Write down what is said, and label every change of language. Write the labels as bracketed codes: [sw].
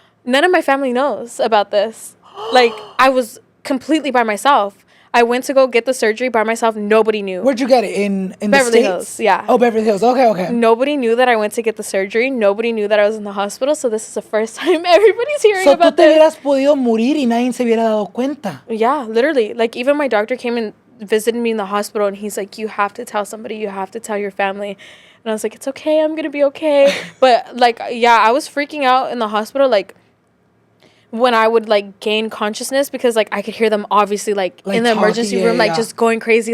[en] None of my family knows about this. Like I was completely by myself. I went to go get the surgery by myself. Nobody knew. Where'd you get it? In Beverly the States? Hills, yeah. Oh, Beverly Hills. Okay. Nobody knew that I went to get the surgery. Nobody knew that I was in the hospital. So this is the first time everybody's hearing about this. [es] So tú te hubieras podido morir y nadie se hubiera dado cuenta. [en] Yeah, literally. Like even my doctor came and visited me in the hospital and he's like, you have to tell somebody. You have to tell your family. And I was like, it's okay. I'm going to be okay. But like, yeah, I was freaking out in the hospital. Like, when I would like gain consciousness because like I could hear them obviously like in the emergency room like just going crazy.